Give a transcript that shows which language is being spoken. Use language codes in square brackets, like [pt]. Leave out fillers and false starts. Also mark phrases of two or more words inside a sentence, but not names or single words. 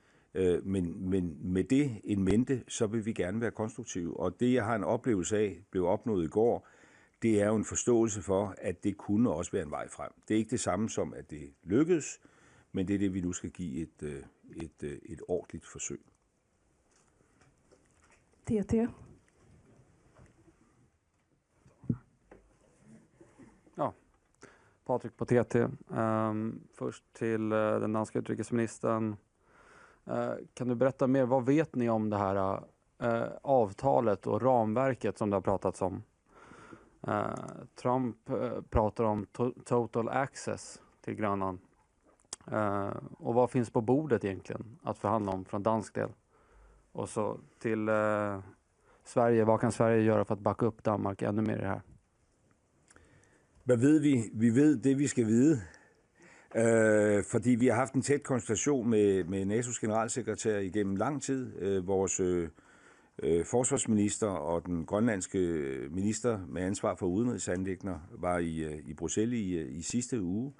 [da] Men med det en mente, så vil vi gerne være konstruktive. Og det, jeg har en oplevelse af, blev opnået i går, det er jo en forståelse for, at det kunne også være en vej frem. Det er ikke det samme som, at det lykkedes, men det er det, vi nu skal give et ordentligt forsøg. TT. [sv] Ja, Patrik på TT. Först till den danska utrikesministern. Kan du berätta mer, vad vet ni om det här avtalet och ramverket som det har pratats om? Trump pratar om total access till Grönland. Och vad finns på bordet egentligen att förhandla om från dansk del? Och så till Sverige, vad kan Sverige göra för att backa upp Danmark ännu mer i det här? [da] Hvad ved vi? Vi ved det, vi skal vide. Fordi vi har haft en tæt konsultation med NATO's generalsekretær igennem lang tid. Vores forsvarsminister og den grønlandske minister med ansvar for udenrigsanliggender var i Bruxelles i sidste uge.